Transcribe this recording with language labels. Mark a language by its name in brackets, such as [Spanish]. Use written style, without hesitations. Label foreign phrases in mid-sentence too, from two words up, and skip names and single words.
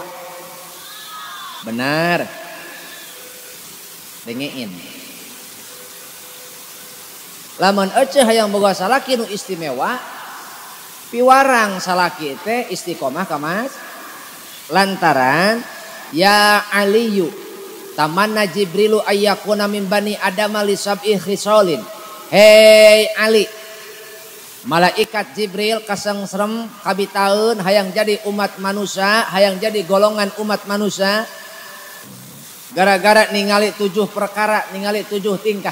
[Indonesian] Benar. Dengein. [Sundanese] Lamun ece hayang boga salaki nu istimewa, piwarang salaki teh istiqomah ka mas. [Arabic] Lantaran يا علي تمنى جبريل أن يكون من بني آدم لسبع خصال. [Sundanese] Hei Ali, malaikat Jibril kasengsrem kabitaeun hayang jadi umat manusia, hayang jadi golongan umat manusia. Gara-gara ningali 7 perkara, ningali 7 tingkah.